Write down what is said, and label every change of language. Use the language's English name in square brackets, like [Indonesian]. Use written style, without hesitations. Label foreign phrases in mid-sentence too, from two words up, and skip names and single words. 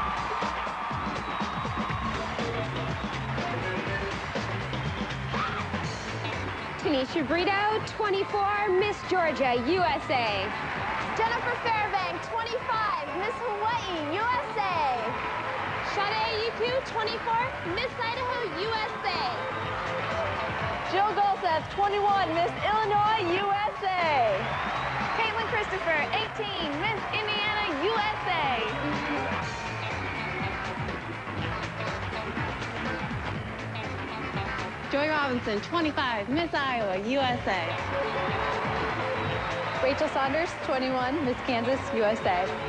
[English] Tanisha Brito, 24, Miss Georgia, USA. Jennifer Fairbank, 25, Miss Hawaii, USA. Sade Yuku, 24, Miss Idaho, USA. Jill Golseth, 21, Miss Illinois, USA. Caitlin Christopher, 18, Miss Indiana, USA. Joy Robinson, 25, Miss Iowa, USA. Rachel Saunders, 21, Miss Kansas, USA.